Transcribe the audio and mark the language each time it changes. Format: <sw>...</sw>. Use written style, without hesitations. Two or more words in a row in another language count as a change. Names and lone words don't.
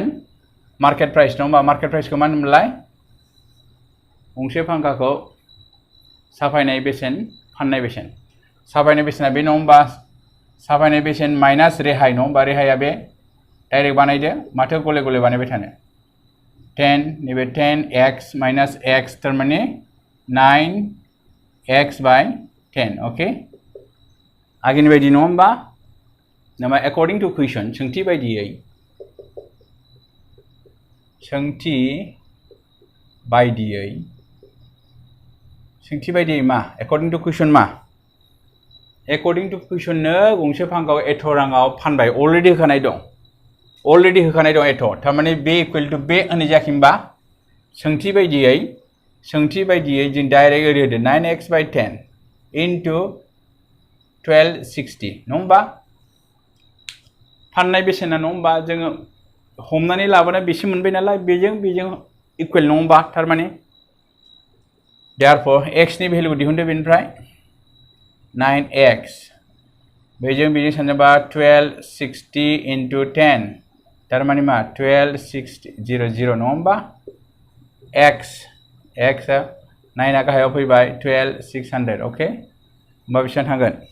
<en>market price</en> <brx>नङा होमबा मार्केट प्राइसखौ मा होनोमोनलाय गंसे फांखाखौ साफायनाय बेसेन फाननाय बेसेन साफायनाय बेसेना बे नङा होमबा साफायनाय बेसेन माइनास रेहाय नङा होमबा रेहाया बे डाइरेक्ट बानायदो माथो गले गले बानायबाय थानो 10 नैबे 10x माइनास x थारमाने</brx> <en>9x by 10</en> <brx>ओके आगेनि बायदि नङा होमबा नामा</brx> <en>according to question</en> <brx>सोंथि बायदियै मा</brx> <en>according to question</en> <brx>मा</brx> <en>according to question</en> <brx>नो गंसे फांखाखौ एथ' राङाव फानबाय अलरेडि होखानाय दं एथ' थारमाने बे</brx> <en>equal to</en> <brx>बे होननाय जायाखै होमबा सोंथि बायदियै जों डाइरेक्ट ओरै होदो</brx> <en>9x by 10 into</en> <brx>1260 नङा होमबा फाननाय बेसेना नङा होमबा जोङो हमनानै लाबोना बेसे मोनबाय नालाय बेजों इकुवेल नङा होमबा थारमाने therefore x नि भेलुखौ दिहुनदो बेनिफ्राय 9x बेजों सानोबा 1260 into 10 थारमाने मा 1260 0 नङा होमबा x आ 9 आ गाहायाव फैबाय 12600 ओके होमबा बेसेबां थांगोन</brx>